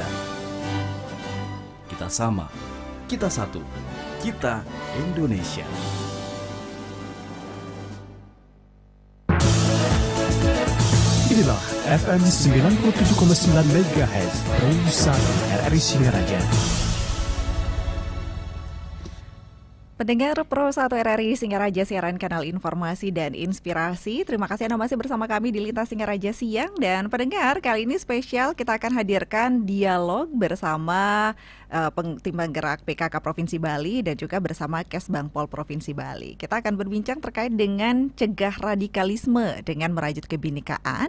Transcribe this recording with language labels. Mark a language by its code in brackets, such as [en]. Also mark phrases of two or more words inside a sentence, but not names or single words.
[id] Kita sama, kita satu, kita Indonesia. Inilah FM 97,9 MHz Perusahaan RRI Singaraja. Pendengar Pro 1 RRI Singaraja, siaran kanal informasi dan inspirasi. Terima kasih Anda masih bersama kami di Lintas Singaraja Siang. Dan pendengar, kali ini spesial kita akan hadirkan dialog bersama tim penggerak PKK Provinsi Bali dan juga bersama Kesbangpol Provinsi Bali. Kita akan berbincang terkait dengan cegah radikalisme dengan merajut kebinekaan.